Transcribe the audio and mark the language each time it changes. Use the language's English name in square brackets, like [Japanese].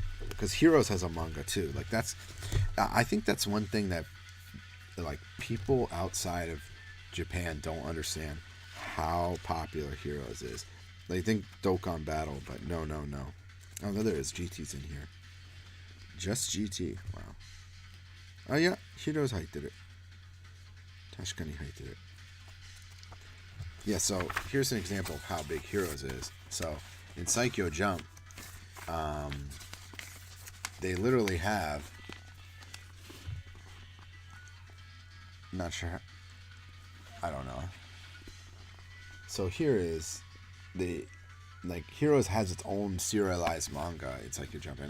[English] Because Heroes has a manga too. Like, I think that's one thing that like people outside of Japan don't understand how popular Heroes is. They think Dokkan Battle, but no. Oh, no, there is GT's in here. Just GT. Wow. Oh yeah, [Japanese] Heroes 入ってる。確かに入ってる。 [English] Yeah, so here's an example of how big Heroes is. So in Psycho Jump, they literally have, I'm not sure, I don't know. So here is the, like, Heroes has its own serialized manga. It's like you're jumping.